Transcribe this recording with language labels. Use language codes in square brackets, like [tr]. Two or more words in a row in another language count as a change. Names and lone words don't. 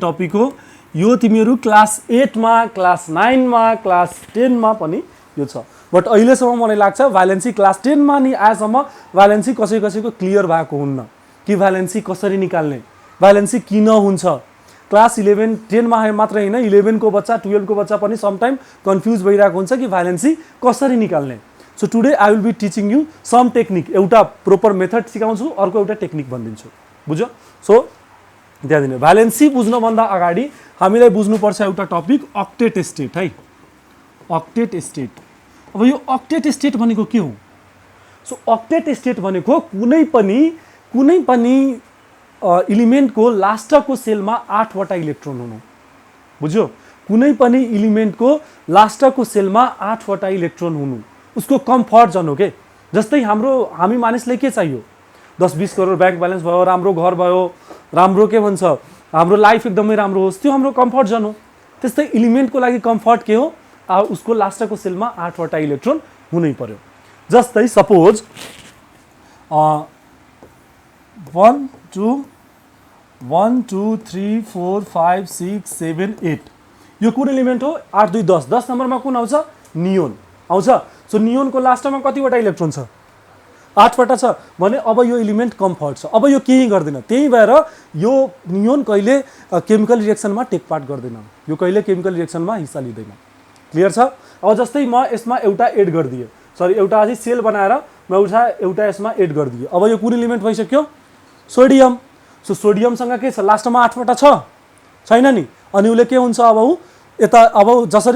[ne] टपिक हो यो तिमीहरू क्लास 8 मा क्लास 9 मा क्लास 10 मा पनि यो छ बट अहिलेसम्म मलाई लाग्छ भायोलेन्सी क्लास 10 मा नि आएसम्म भायोलेन्सी कसैको क्लियर भएको हुन्न कि भायोलेन्सी कसरी निकाल्ने भायोलेन्सी किन हुन्छ क्लास 11 10 मा मात्र हैन 11 को बच्चा 12 को बच्चा पनि [en] some time [ne] कन्फ्युज भइरहेको हुन्छ कि भायोलेन्सी कसरी निकाल्ने [en] so today I will be teaching you some technique [ne] एउटा [en] proper method [ne] सिकाउँछु अर्को एउटा टेक्निक भन्दिन्छु बुझ्यो सो ध्यान दिनु भायोलेन्सी बुझ्न भन्दा अगाडि हामीलाई बुझ्नु पर्छ एउटा टपिक [en] octet state [ne] है [en] octet state [ne] अब यो [en] octet state [ne] भनेको के हो सो [en] octet state [ne] भनेको कुनै पनि एलिमेंट को लास्ट को सेल में 8 वटा इलेक्ट्रोन हुनु बुझ्यो कुनै पनि एलिमेंट को लास्ट को सेल में 8 वटा इलेक्ट्रोन हुनु उसको [en] comfort zone [ne] हो के जस्तै हामी मानिसले के चाहियो 10-20 करोड [en] bank balance [ne] भयो राम्रो घर भयो राम्रो के भन्छ हाम्रो लाइफ एकदमै राम्रो होस् त्यो हाम्रो [en] comfort zone [ne] हो त्यस्तै एलिमेंट को लागि कम्फर्ट के हो उसको लास्ट को सेल में 8 वटा इलेक्ट्रोन हुनै पर्यो जस्तै सपोज 1 2 3 4 5 6 7 8 यो कुन एलिमेंट हो 8 2 10 10 नंबर में कुन आउँछ नियोन आउँछ सो नियोन को लास्ट में कतिवटा इलेक्ट्रोन छ 8 वटा छ भने अब यो एलिमेंट कम्फर्ट छ अब यो केही गर्दैन त्यही भएर यो नियोन कहिले [en] chemical reaction [ne] में [en] take part [ne] गर्दैन यो कहिले [en] chemical reaction [ne] में हिस्सा लिँदैन क्लियर छ अब जस्तै म यसमा एउटा एड गर्दिए सरी एउटा अझै सेल बनाएर म एउटा यसमा एड गर्दिए अब यो कुन एलिमेंट भइसक्यो सोडियम सो सोडियम सँग के छ लास्ट में 8 वटा छैन नि अनि उले के हुन्छ अब यता अब जसरी